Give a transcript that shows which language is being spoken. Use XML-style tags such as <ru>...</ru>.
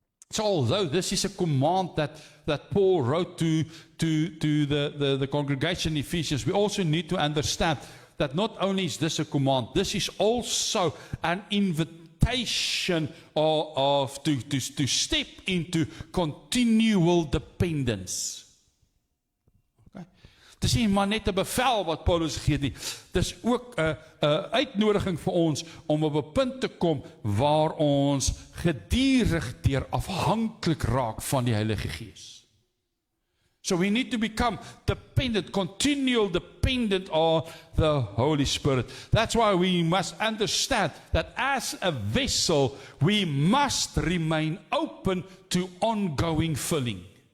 <en>So although this is a command that Paul wrote to the congregation in Ephesians, we also need to understand that not only is this a command, this is also an invitation to step into continual dependence. Okay?</en> <af>Dis nie maar net 'n bevel wat Paulus gee nie. Dis ook 'n uitnodiging vir ons om op 'n punt te kom waar ons gedurig deur afhanklik raak van die Heilige Gees.</af> <en>So we need to become dependent, continual dependent on the Holy Spirit. That's why we must understand that as a vessel, we must remain open to ongoing filling.</en>